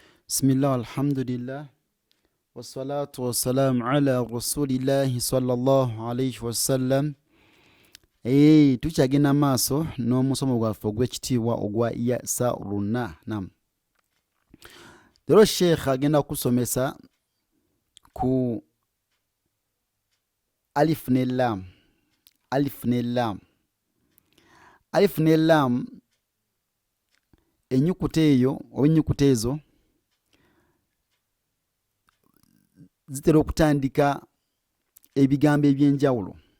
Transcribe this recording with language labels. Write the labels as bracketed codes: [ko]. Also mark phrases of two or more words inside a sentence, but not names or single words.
[ar] بسم الله، الحمد لله، والصلاة والسلام على رسول الله صلى الله عليه وسلم. [lg] Tukyagenda maaso n'omusomo gwaffe ogw'ekitiibwa ogwa Yasaruna. Leero Sheikh agenda kusomesa ku alif ne lam. Alif ne lam, ennyukuta eyo oba ennyukuta ezo zitera okutandika ebigambo eby'enjawulo.